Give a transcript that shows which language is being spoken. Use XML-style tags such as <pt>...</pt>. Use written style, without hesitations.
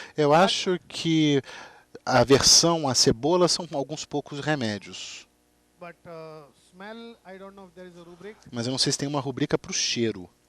<pt>Eu acho que a aversão à cebola são alguns poucos remédios.</pt> <en>But smell, I don't know if there is a rubric.</en> <pt>Mas eu não sei se tem uma rubrica para o cheiro.</pt>